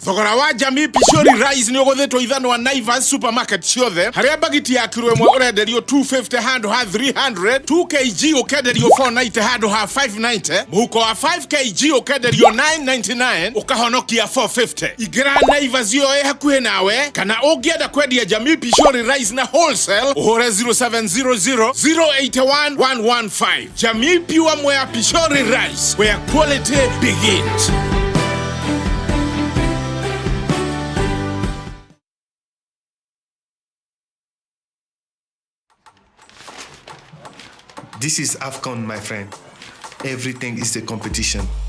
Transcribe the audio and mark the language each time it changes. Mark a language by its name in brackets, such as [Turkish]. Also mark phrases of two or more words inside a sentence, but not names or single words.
[Kikuyu] Thogora wa Jamii Pishori Rice nĩ ũgũthĩtwo ithano wa Naivas supermarket ciothe, harĩa bagiti ya kiro ĩmwe ũrenderio 250 handũ ha 300, 2 kg ũkenderio 490 handũ ha 590, mũhuko wa 5 kg ũkenderio 999 ũkahonokia 450. Ingĩra Naivas yo hakuhĩ nawe, kana ũngĩenda kwendia Jamii Pishori Rice na wholesale uhore 0700 081 115. [English] Jamii Pure Mwea Pishori Rice, where quality begins. This is AFCON, my friend. Everything is a competition.